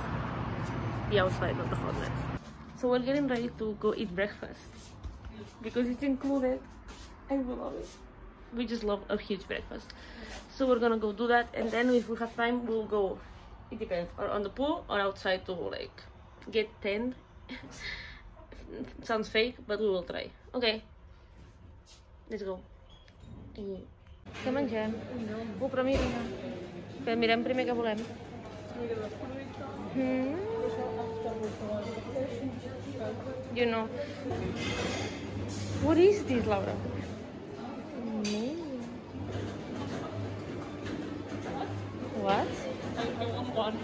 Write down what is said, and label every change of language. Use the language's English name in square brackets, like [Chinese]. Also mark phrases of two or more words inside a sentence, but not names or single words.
[English] The outside, not the hotness. So we're getting ready to go eat breakfast because it's included and we love it. We just love a huge breakfast. So we're gonna go do that, and then if we have time we'll go, it depends, or on the pool or outside to like get tanned. Sounds fake, but we will try. Okay, let's go. [Catalan] Què mengem? Però mirem primer què volem. [English] You know. What is this, Laura? What? I want one.